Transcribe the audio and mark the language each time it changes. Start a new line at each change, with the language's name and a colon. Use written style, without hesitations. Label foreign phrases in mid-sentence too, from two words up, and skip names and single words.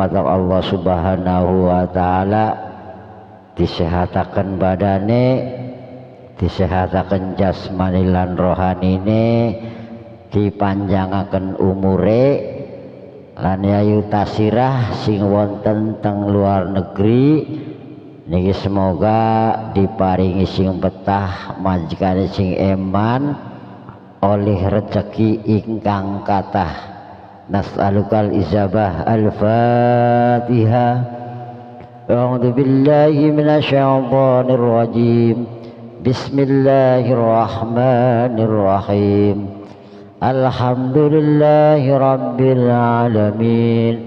Javanese: mata Allah
Arabic: سبحانه وتعالى,
Javanese: disehataken badane, disehataken jasmani lan rohanine, dipanjangaken umure, lan Yayu Tasirah sing wonten teng luar negeri niki semoga diparingi sing betah majikane sing eman oleh rezeki ingkang kathah.
Arabic: نسألك الإجابة. Al-Fatihah. أعوذ بالله من الشيطان الرجيم. Bismillahirrahmanirrahim. الحمد لله رب العالمين.